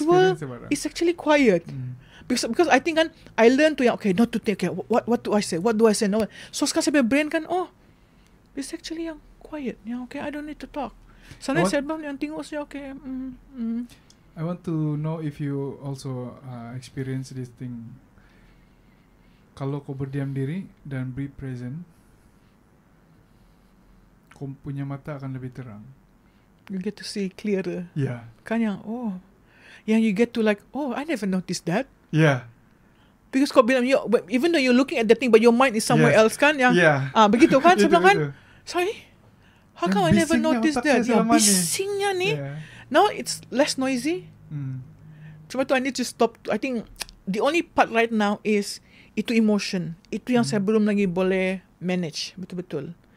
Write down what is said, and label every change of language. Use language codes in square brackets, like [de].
[en] world is actually quiet. Because I think kan, I learned to okay, not to think, okay, what do I say? What do I say? No. [ms] So sekarang saya brain kan, it's actually yang quiet. [en] Yang okay, I don't need to talk. Sometimes [ms] saya bilang yang tengok saya okay. [en] I want to know if you also experience this thing. [ms] Kalau kau berdiam diri dan be present, kau punya mata akan lebih terang. [en] You get to see clearer. Yeah. Kan yang yang you get to like, I never noticed that. Yeah. Because kau bilang, even though you're looking at that thing, but your mind is somewhere else kan yang, begitu kan, [ms] sebelah kan, [en] sorry, how come I never noticed that? [ms] Ya, bisingnya ni. [en] Now it's less noisy. [ms] Cuma tu [en] I need to stop. I think the only part right now is itu emotion. [ms] Itu yang saya belum lagi boleh manage betul-betul.